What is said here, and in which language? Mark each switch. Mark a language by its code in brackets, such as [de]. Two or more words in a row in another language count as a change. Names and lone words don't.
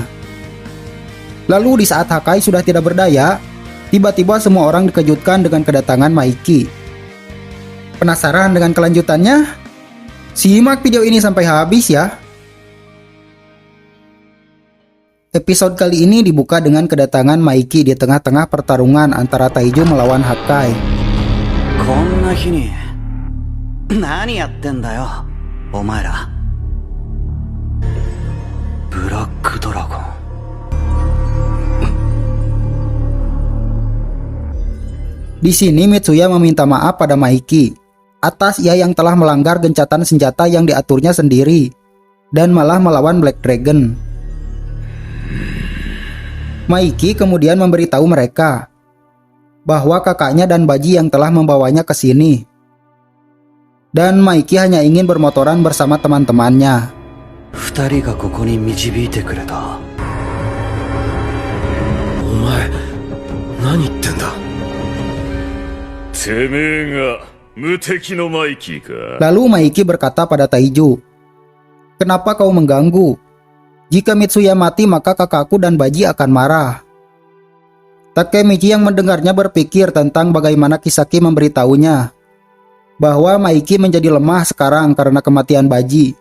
[id] Lalu di saat Hakai sudah tidak berdaya, tiba-tiba semua orang dikejutkan dengan kedatangan Maiki. Penasaran dengan kelanjutannya? Simak video ini sampai habis ya. Episode kali ini dibuka dengan kedatangan Maiki di tengah-tengah pertarungan antara Taiju melawan Hakai. [ja] こんな日に何やってんだよ、お前ら。ブラックドラゴン。 [id] Di sini Mitsuya meminta maaf pada Maiki atas ia yang telah melanggar gencatan senjata yang diaturnya sendiri dan malah melawan Black Dragon. Maiki kemudian memberitahu mereka bahwa kakaknya dan Baji yang telah membawanya ke sini. Dan Maiki hanya ingin bermotoran bersama teman-temannya. [ja] 二人がここに導いてくれた。お前何言ってんだ。てめえが無敵のマイキーか。 [id] Lalu Maiki berkata pada Taiju, "Kenapa kau mengganggu? Jika Mitsuya mati maka kakakku dan Baji akan marah." Takemichi yang mendengarnya berpikir tentang bagaimana Kisaki memberitahunya bahwa Maiki menjadi lemah sekarang karena kematian Baji.